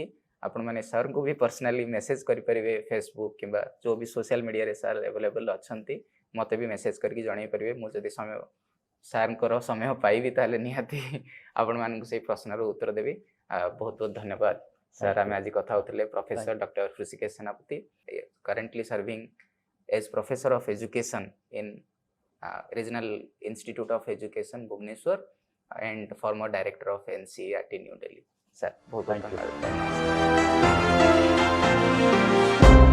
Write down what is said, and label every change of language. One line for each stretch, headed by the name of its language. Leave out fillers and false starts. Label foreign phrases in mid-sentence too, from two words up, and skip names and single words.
Odia: ଆପଣମାନେ ସାର୍ଙ୍କୁ ବି
English: personally message
Odia: କରିପାରିବେ, ଫେସବୁକ୍ କିମ୍ବା ଯେଉଁ ବି
English: social media
Odia: ସାର୍ ଆଭେଲେବଲ୍ ଅଛନ୍ତି ମୋତେ ବି ମେସେଜ କରିକି ଜଣେଇ ପାରିବେ। ମୁଁ ଯଦି ସାର୍ଙ୍କର ସମୟ ପାଇବି ତାହେଲେ ନିହାତି ଆପଣମାନଙ୍କୁ ସେଇ ପ୍ରଶ୍ନର ଉତ୍ତର ଦେବି। ବହୁତ ବହୁତ ଧନ୍ୟବାଦ ସାର୍। ଆମେ ଆଜି କଥା ହେଉଥିଲେ ପ୍ରଫେସର ଡକ୍ଟର ହୃଷିକେଶ ସେନାପତି,
English: currently serving as professor of education in Regional Institute of Education Bhubaneswar and former director of NCERT New Delhi.
Hindi: Sir, बहुत बहुत धन्यवाद।